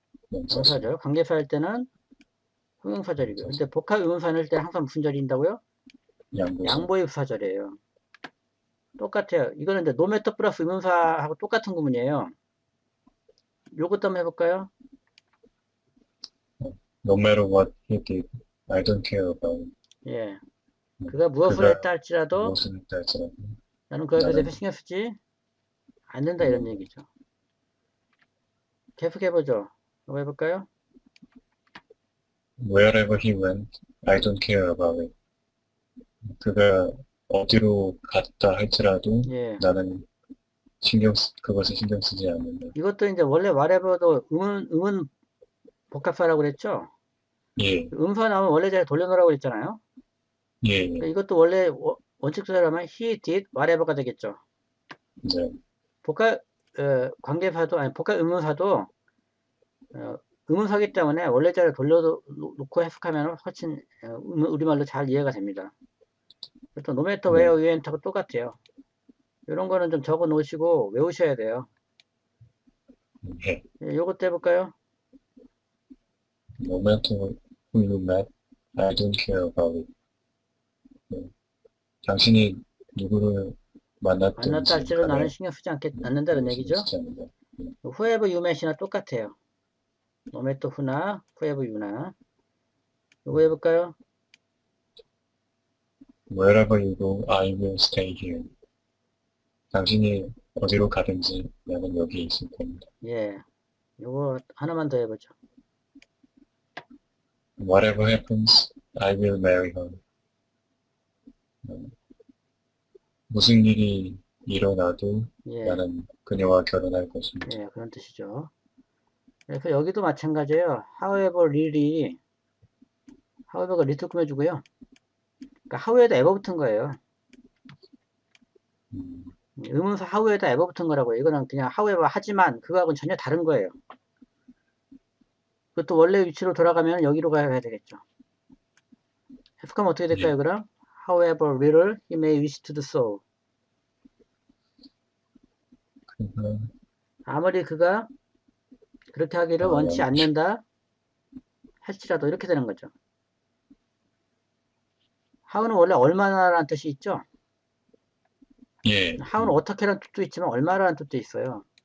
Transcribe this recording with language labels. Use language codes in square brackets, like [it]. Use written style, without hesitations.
[ko] 명사절, 명사절. 관계사 할 때는 형용사절이고요. 근데 명사절, 복합 의문사 할 때는 항상 무슨 절이 인다고요? 양보절, 양보의 부사절이에요. 똑같아요. 이거는 이제 노메터 플러스 의문사하고 똑같은 구문이에요. 요것도 한번 해볼까요? [en] No matter what he did, I don't care about it. [ko] 예. 그가 무엇을 그가 했다 할지라도 무엇을 했다 할지라도 나는 그에 대해서 나는 신경 쓰지 않는다 신경 이런 얘기죠. 계속 해보죠. 한번 해볼까요? [en] wherever he went, I don't care about it. [ko] 그가 어디로 갔다 할지라도 예. 나는 그것을 신경 쓰지 않는다. 이것도 이제 원래 whatever도 음은 복합사라고 그랬죠? 예, 음사 나오면 원래 자리 돌려놓으라고 그랬잖아요. 예, 예. 그러니까 이것도 원래 원칙대로 하면 [en] he did whatever [ko] 가 되겠죠. 이제, 복합 관계사도 아니 복합 의문사도 의문사기 때문에 원래 자리에 돌려놓고 해석하면 훨씬 우리말로 잘 이해가 됩니다. 그래서 [en] no matter where [ko] 네, [en] you enter [ko] 하고 똑같아요. 이런 거는 좀 적어 놓으시고 외우셔야 돼요. 예. 예, 요것도 해볼까요? [en] No matter who you met, I don't care about it. [ko] 네. 당신이 누구를 만났다 만났든지 할지라도 나는 간에 신경 쓰지 않는다는 신경 얘기죠. 쓰지 않는다. [en] whoever you met [ko] 이나 똑같아요. [en] no matter who [ko] 나 [en] whoever you [ko] 나 요거 해볼까요? [en] Wherever you go, I will stay here. [ko] 당신이 어디로 가든지 나는 여기 있을 겁니다. 예, 요거 하나만 더 해보죠. [en] Whatever happens, I will marry her. [ko] 무슨 일이 일어나도 예, 나는 그녀와 결혼할 것입니다. 예, 그런 뜻이죠. 그래서 여기도 마찬가지예요. however가 리틀 꾸며주고요. 그러니까 how에다 ever 붙은 거예요. 음, 의문사 how에다 ever 붙은 거라고요. 이거는 그냥 however 하지만 그거하고는 전혀 다른 거예요. 그것도 원래 위치로 돌아가면 여기로 가야 되겠죠. 해석하면 어떻게 될까요, 예. 그럼? [en] However little he may wish to do so. [ko] 그가, 아무리 그가 그렇게 하기를 원치 않는다 할지라도 이렇게 되는 거죠. how는 원래 얼마나라는 뜻이 있죠. 예. how는 어떻게라는 뜻도 있지만 얼마라는 뜻도 있어요.